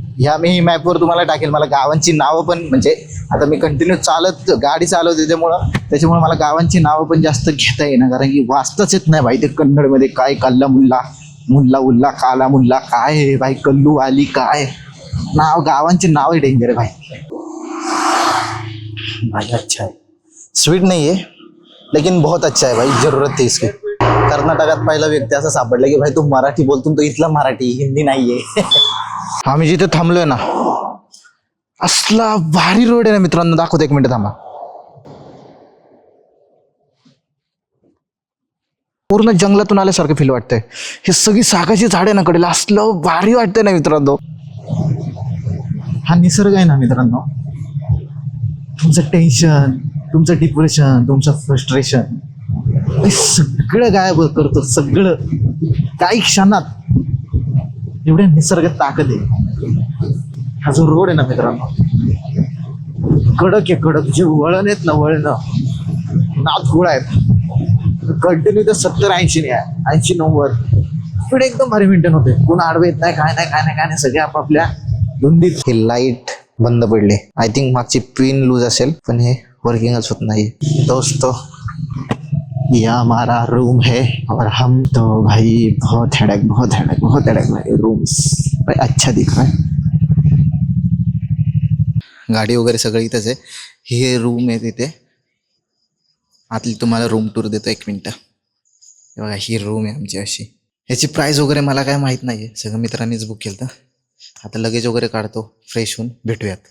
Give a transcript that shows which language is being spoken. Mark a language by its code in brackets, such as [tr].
[mr] ह्या मी मॅपवर तुम्हाला टाकेल. मला गावांची नावं पण, म्हणजे आता मी कंटिन्यू गाडी चालवते त्याच्यामुळे मला गावांची नावं पण जास्त घेता येईना, कारण की वाचताच येत नाही भाई ते कन्नडमध्ये. काय कल्ला मुल्ला उल्ला काला मुल्ला काय आहे भाई, कल्लू आली काय नाव, गावांची नाव आहे डेंजर आहे भाई. [hi] भाई अच्छा है, स्वीट नहीं है लेकिन बहुत अच्छा है भाई, जरूरत थी इसकी. [mr] कर्नाटकात पहिला व्यक्ती असं सापडला की भाई तू मराठी बोलतो, तो इथला मराठी, हिंदी नाहीये. आम्ही जिथे थांबलोय ना, असला भारी रोड आहे ना मित्रांनो. दाखवतो, 1 मिनिट थांबा. पूर्ण जंगलातून आल्यासारखं फील वाटतंय. हे सगळी सागाची झाडे ना कडेला, असलं भारी वाटतंय ना मित्रांनो. हा निसर्ग आहे ना मित्रांनो, तुमचं टेन्शन, तुमचं डिप्रेशन, तुमचं फ्रस्ट्रेशन सगळं गायब करतो. सगळं काही क्षणात. एवढ्या निसर्गात ताकद आहे. हा जो रोड आहे ना मित्रांनो, कडक आहे, कडक. जे वळण आहेत ना, वळण नाथ गोळा आहेत. कंटिन्यू तर 70-80 नाही आहे, 80-90 स्पीड एकदम भारी मेंटेन होते. कोण आडवे येत नाही, काय नाही. सगळे आपापल्या धुंदीत. हे लाईट बंद पडले. [en] I think [mr] मागची पिन लूज असेल, पण हे वर्किंगच होत नाही. [hi] दोस्तों, ये हमारा रूम है और हम तो भाई बहुत हेडेक भाई. रूम्स भाई अच्छा दिख रहा है. [mr] गाडी वगैरे सगळं इथंच आहे. हे रूम आहे तिथे. आतली तुम्हाला रूम टूर देतो 1 मिनटं. हे बघा ही रूम आहे आमची अशी. ह्याची प्राईस वगैरे मला काय माहीत नाही आहे, सगळं मित्रांनीच बुक केलं. आता लगेज वगैरे काढतो, फ्रेश होऊन भेटूयात.